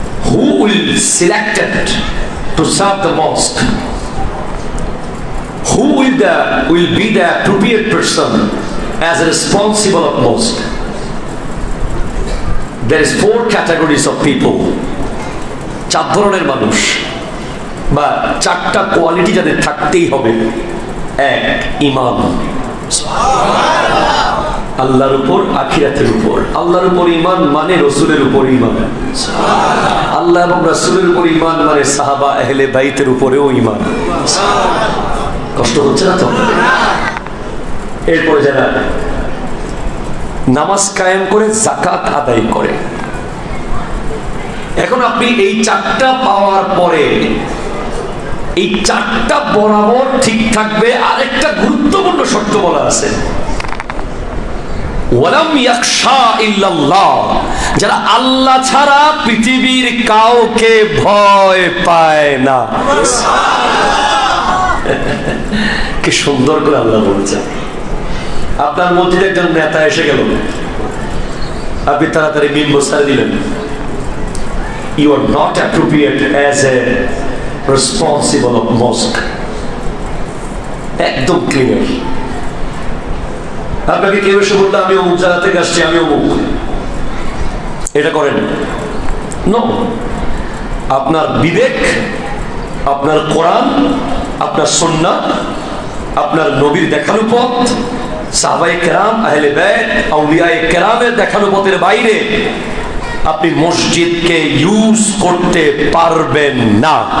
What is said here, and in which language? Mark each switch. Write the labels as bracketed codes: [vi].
[en] Who will selected to serve the mosque? Who will be the appropriate person as a responsible of mosque? There is 4 categories of people. [bn] 4 ধরনের মানুষ বা 4টা quality যাদের থাকতেই হবে। 1, ঈমান, আল্লাহর উপর, আখিরাতের উপর। আল্লাহর উপর ঈমান মানে রাসূলের উপর ঈমান। আল্লাহ এবং রাসূলের উপর ঈমান মানে সাহাবা আহলে বাইতের উপরেও ঈমান। কষ্ট হচ্ছে না তো? এরপরে যারা নামাজ কায়েম করে, যাকাত আদায় করে। এখন আপনি এই 4টা পাওয়ার পরে এই 4টা বরাবর ঠিক থাকবে। আরেকটা গুরুত্বপূর্ণ শর্ত বলা আছে, [ar] ওয়ালাম ইয়াখশা ইল্লাল্লাহ, [bn] যারা আল্লাহ ছাড়া পৃথিবীর কাউকে ভয় পায় না। কি সুন্দর করে আল্লাহ বলছেন। আপনার মসজিদে একজন নেতা এসে গেল, আপনি তাড়াতাড়ি মিম্বর ছেড়ে দিলেন। [en] You are not appropriate as a responsible of mosque. [bn] একদম ক্লিয়ার। আপনাকে কেউ এসে বলতে আমি অমুক জায়গা থেকে আসছি, আমি অমুক, এটা করেন নো। আপনার বিবেক আপনার কোরআন, আপনার সুন্নাহ, আপনার নবীর দেখানো পথ, সাহাবায়ে কেরাম, আহলে বাইত, আউলিয়ায়ে কেরামের দেখানো পথের বাইরে আপনি মসজিদকে ইউজ করতে পারবেন না।